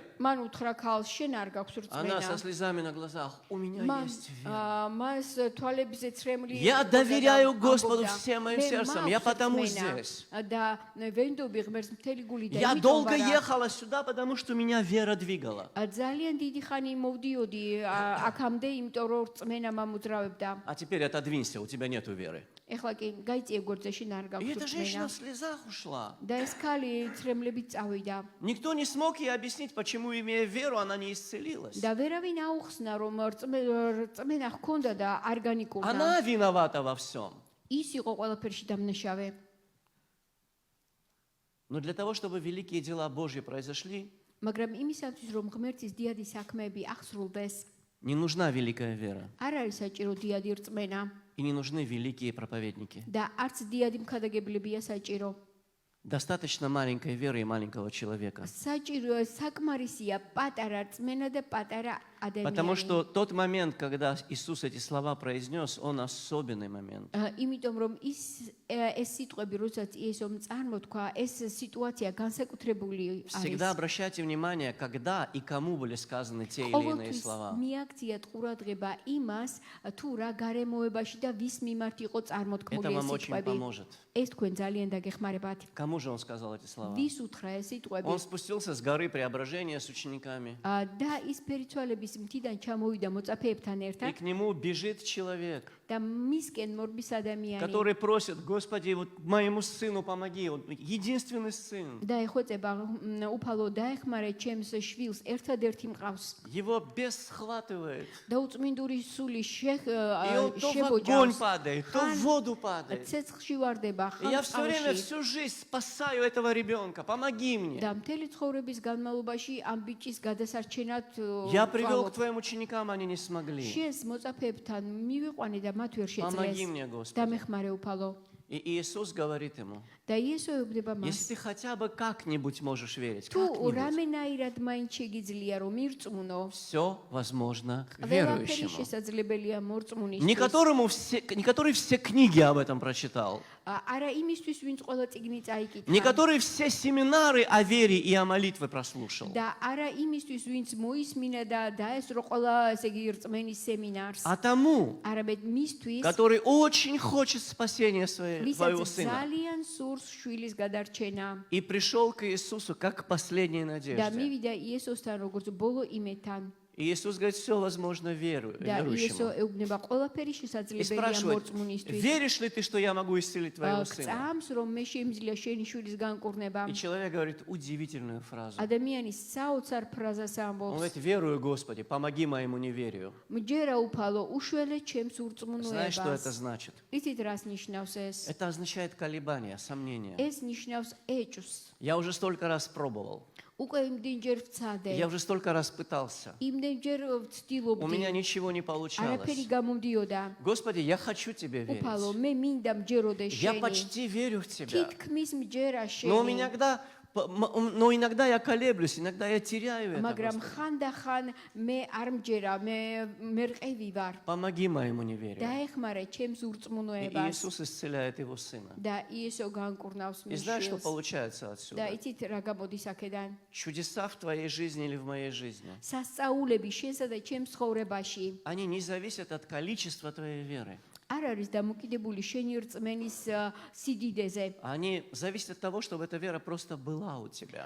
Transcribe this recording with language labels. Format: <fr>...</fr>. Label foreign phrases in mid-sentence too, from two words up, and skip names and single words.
<ka>მან უთხრა ქალს შენ არ გაქვს</ka> <ru>Она со</ru> <ka>რწმენა</ka> <ru>слезами на глазах. У меня</ru> <ka>მან</ka> <ru>есть вера.</ru> <ka>მას თვალებზე ცრემლი</ka> <ru>Я</ru> <ka>იყო და</ka> <ru>доверяю</ru> <ka>ამბობდა,</ka> <ru>Господу всем моим</ru> <ka>«მე</ka> <ru>сердцем,</ru> <ka>მაქვს</ka> <ru>я потому</ru> <ka>რწმენა</ka> <ru>здесь.</ru> <ka>და ვენდობი ღმერთს მთელი გული და</ka> <ru>Я</ru> <ka>იმიტომ</ka> <ru>долго</ru> <ka>ვარა.</ka> <ru>ехала сюда, потому что меня вера двигала.</ru> <ka>ძალიან დიდი ხანი მოვდიოდი აქამდე იმიტომ რომ რწმენა მამოძრავებდა</ka> <ru>А теперь отодвинься, у тебя нету веры.</ru> <ka>ეხლა კი გაიწიე გვერდზეში არ</ka> <ru>И</ru> <ka>გაქვს</ka> <ru>эта женщина</ru> <ka>რწმენა</ka> <ru>в слезах ушла.</ru> <ka>და ეს ქალი ცრემლებით წავიდა</ka> <ru>Никто не смог ей объяснить, почему, имея веру, она не исцелилась.</ru> <ka>და ვერავინ აუხსნა რომ რწმენა ჰქონდა და არ განიკურნა</ka> <ru>Она виновата во всем.</ru> <ka>ის იყო ყველაფერში დამნაშავე</ka> <ru>Но для того, чтобы великие дела Божьи произошли,</ru> <ka>მაგრამ იმისათვის რომ ღმერთის დიადი საქმეები აღსრულდეს</ka> <ru>не нужна великая вера.</ru> <ka>არ არის საჭირო დიადი რწმენა</ka> <ru>И не нужны великие проповедники.</ru> <ka>და არც დიადი მქადაგებლებია საჭირო</ka> <ru>Достаточно маленькой веры и маленького человека.</ru> <ka>საჭირო საკმარისია პატარა რწმენა და პატარა</ka> <ru>Потому</ru> <ka>ადამიანი</ka> <ru>что тот момент, когда Иисус эти слова произнес, он особенный момент.</ru> <ka>იმიტომ რომ ეს სიტყვები როდესაც იესომ წარმოთქვა ეს სიტუაცია განსაკუთრებული</ka> <ru>Всегда</ru> <ka>არის</ka> <ru>обращайте внимание, когда и кому были сказаны те или иные</ru> <ka>ყოველთვის</ka> <ru>слова.</ru> <ka>მიაქციათ ყურადღება იმას თუ რა გარემოებაში და ვის მიმართ იყო წარმოთქმული</ka> <ru>Это</ru> <ka>ეს</ka> <ru>вам очень</ru> <ka>სიტყვები</ka> <ru>поможет.</ru> <ka>ეს თქვენ ძალიან დაგეხმარებათ</ka> <ru>Кому же он сказал эти слова?</ru> <ka>ვის უთხრა ეს სიტყვები</ka> <ru>Он спустился с горы Преображения с учениками.</ru> <ka>და ის ფერიცვალების მოწაფეების მთიდან ჩამოვიდა მოწაფეებთან</ka> <ru>И</ru> <ka>ერთად</ka> <ru>к нему бежит человек,</ru> <ka>და მისკენ მორბის ადამიანი</ka> <ru>который просит: Господи, вот моему сыну помоги, он единственный сын.</ru> <ka>და ეხვეწება უფალო დაეხმარე ჩემს შვილს ერთადერთი მყავს</ka> <ru>Его бес схватывает,</ru> <ka>და უწმინდური სული</ka> <ru>и он то в огонь</ru> <ka>შებოჯავს</ka> <ru>падает, то в воду падает.</ru> <ka>ცეცხლში ვარდება</ka> <ru>И я</ru> <ka>ხან</ka> <ru>все время,</ru> <ka>წყალში</ka> <ru>всю жизнь спасаю этого ребенка, помоги мне.</ru> <ka>და მთელი ცხოვრების განმავლობაში ამ ბიჭის გადასარჩენად</ka> <ru>Я привел к твоим ученикам, они не смогли.</ru> <ka>შენს მოწაფეებთან მივიყვანე და მათ ვერ</ka> <ru>Помоги</ru> <ka>შეძლეს</ka> <ru>мне, Господи.</ru> <ka>დამეხმარე უფალო</ka> <ru>И Иисус говорит ему:</ru> <ka>და იესო ეუბნება მას</ka> <ru>если ты хотя бы как-нибудь можешь верить,</ru> <ka>თუ</ka> <ru>как-нибудь,</ru> <ka>რამენაირად მაინც შეგიძლია რომ მირწმუნო</ka> <ru>все возможно</ru> <ka>ყველაფერი</ka> <ru>верующему.</ru> <ka>შესაძლებელია მორწმუნისთვის</ka> <ru>Не который все книги об этом прочитал,</ru> <ka>არა იმისთვის ვინც ყველა წიგნი წაიკითხა</ka> <ru>не который все семинары о вере и о молитве прослушал,</ru> <ka>და არა იმისთვის ვინც მოისმინა და დაესწრო ყველა ესე იგი რწმენის სემინარს</ka> <ru>а тому,</ru> <ka>არამედ მისთვის</ka> <ru>который очень хочет спасения своего</ru> <ka>ვისაც</ka> <ru>сына.</ru> <ka>ძალიან სურს შვილის გადარჩენა</ka> <ru>И пришел к Иисусу как к последней</ru> <ka>და</ka> <ru>надежде.</ru> <ka>მივიდა იესოსთან როგორც ბოლო იმედთან</ka> <ru>И Иисус говорит: все возможно</ru> <ka>და იესო</ka> <ru>верующему.</ru> <ka>ეუბნება ყველაფერი</ka> <ru>И</ru> <ka>შესაძლებელია</ka> <ru>спрашивает:</ru> <ka>მორწმუნისთვის</ka> <ru>веришь ли ты, что я могу исцелить твоего сына?</ru> <ka>წამს რომ მე შემიძლია შენი შვილის განკურნება</ka> <ru>И человек говорит удивительную фразу.</ru> <ka>ადამიანი საოცარ ფრაზას</ka> <ru>Он</ru> <ka>ამბობს</ka> <ru>говорит: верую, Господи, помоги моему неверию.</ru> <ka>მჯერა უფალო უშველე ჩემს</ka> <ru>Знаешь, что это</ru> <ka>ურწმუნოებას</ka> <ru>значит?</ru> <ka>იცით რას ნიშნავს ეს</ka> <ru>Это означает колебания, сомнения.</ru> <ka>ეს ნიშნავს ეჭვს</ka> <ru>Я уже столько раз пробовал.</ru> <ka>უკვე იმდენჯერ ვცადე</ka> <ru>Я уже столько раз пытался.</ru> <ka>იმდენჯერ</ka> <ru>У</ru> <ka>ვცდილობდი</ka> <ru>меня ничего не получалось.</ru> <ka>არაფერი გამომდიოდა</ka> <ru>Господи, я хочу Тебе</ru> <ka>უფალო</ka> <ru>верить.</ru> <ka>მე მინდა მჯეროდე</ka> <ru>Я</ru> <ka>შენი</ka> <ru>почти верю в Тебя.</ru> <ka>თითქმის მჯერა</ka> <ru>Но иногда я колеблюсь, иногда я теряю это.</ru> <ka>მაგრამ</ka> <ru>Господи.</ru> <ka>ხანდახან მე არ მჯერა მე რყევი ვარ</ka> <ru>Помоги моему неверию.</ru> <ka>დაეხმარე ჩემს</ka> <ru>И</ru> <ka>ურწმუნოებას</ka> <ru>Иисус исцеляет его сына.</ru> <ka>და იესო განკურნავს</ka> <ru>И</ru> <ka>მის</ka> <ru>знаешь, что</ru> <ka>შვილს</ka> <ru>получается</ru> <ka>და</ka> <ru>отсюда?</ru> <ka>იცით რა გამოდის აქედან</ka> <ru>Чудеса в твоей жизни или в моей жизни,</ru> <ka>სასწაულები შენსა და ჩემს ცხოვრებაში</ka> <ru>они не зависят от количества твоей веры.</ru> <ka>არ არის დამოკიდებული შენი რწმენის სიდიდეზე</ka> <ru>Они зависят от того, чтобы эта вера просто была у тебя.</ru>